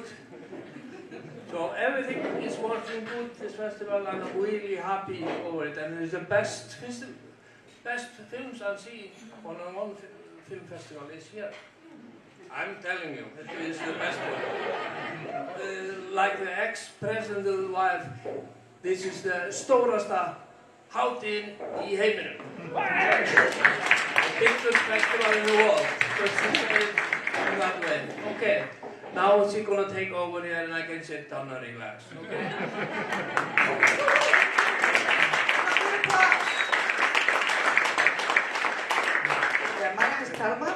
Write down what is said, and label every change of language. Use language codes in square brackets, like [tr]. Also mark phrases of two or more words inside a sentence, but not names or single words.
[en] So everything is working good this festival, and I'm really happy over it. And it's the best films I've seen on one film festival is here. I'm telling you, it is the best one. Like the ex-president's wife, this is the [is] stórasta hátíðin í heiminum. [en] The biggest festival in the world. Just to say it in that way. Okay, now she's gonna take over here and I can sit down and relax. Okay? Yeah, my name is Thelma.